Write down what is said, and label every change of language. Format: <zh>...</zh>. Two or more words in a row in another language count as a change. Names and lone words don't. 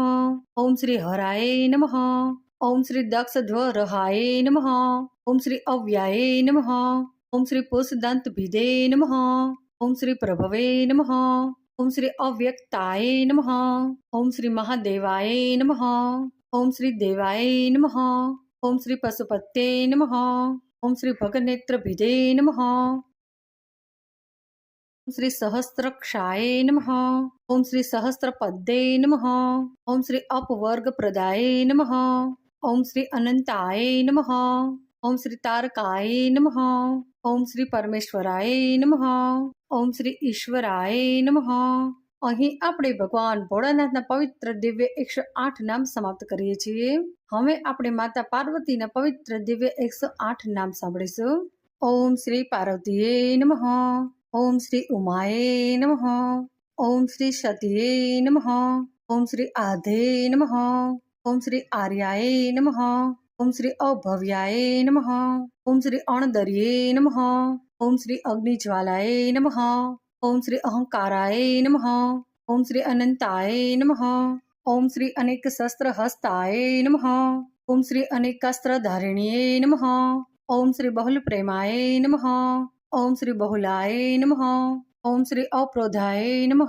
<sa>ઓમ શ્રી હરાય નમઃ. ઓમ શ્રી દક્ષધ્વરહાય નમઃ. ઓમ શ્રી અવ્યાય નમઃ. ઓમ શ્રી પુષદંતભિદે નમઃ. ઓમ શ્રી પ્રભવે નમઃ. ઓમ શ્રી અવ્યક્તાય નમઃ. ઓમ શ્રી મહાદેવાય નમઃ. ओम श्री देवाय नमः। ओम श्री पशुपते नमः। ओम श्री भगनेत्रभिदे नमः। ओम श्री सहस्त्रक्षाय नमः। ओम श्री सहस्त्रपद्ये नमः। ओम श्री अपवर्गप्रदाय नमः। ओम श्री अनंताय नमः। ओम श्री तारकाय नमः। ओम श्री परमेश्वराय नमः। ओम श्री ईश्वराय नमः।</sa> <gu>અહીં આપણે ભગવાન ભોળાનાથના પવિત્ર દિવ્ય 108 નામ સમાપ્ત કરીએ છીએ. હવે આપણે માતા પાર્વતીના પવિત્ર દિવ્ય 108 નામ સાંભળીશું.</gu> <sa>ઓમ શ્રી પાર્વતીએ નમઃ. ઓમ શ્રી ઉમાએ નમઃ. ઓમ શ્રી સતીએ નમઃ. ઓમ શ્રી આધે નમઃ. ઓમ શ્રી આર્યાય નમઃ. ઓમ શ્રી અભવ્યાય નમઃ. ઓમ શ્રી અણદર્યે નમઃ. ઓમ શ્રી અગ્નિજ્વાલાય નમઃ. ओम श्री अहंकाराय नमः. ओम श्री अनंताय नमः. ओम श्री अनेक शस्त्र हस्ताय नमः. ओम श्री अनेकास्त्रधारिण्ये नमः. ओम श्री बहुल प्रेमाय नमः. ओम श्री बहुलाय नमः. ओम श्री अप्रोधाय नमः.</sa>